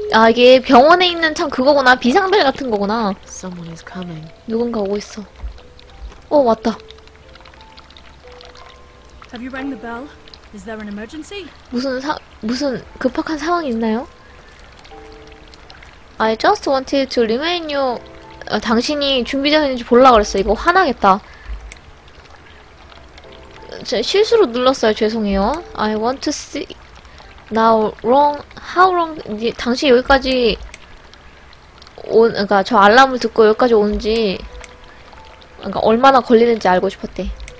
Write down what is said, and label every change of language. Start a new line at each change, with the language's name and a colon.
Korean: 이게 병원에 있는 참 그거구나. 비상벨 같은 거구나.
English: Someone is coming.
Korean: 누군가 오고 있어. 왔다.
English: Have you rang the bell? Is there an emergency?
Korean: 무슨 급박한 상황이 있나요?
English: I just wanted to remind you.
Korean: 당신이 준비되어 있는지 보려고 그랬어. 이거 화나겠다. 제가 실수로 눌렀어요. 죄송해요.
English: I want to see. Now, how long,
Korean: 당신 여기까지 그러니까 저 알람을 듣고 여기까지 오는지, 그러니까 얼마나 걸리는지 알고 싶었대.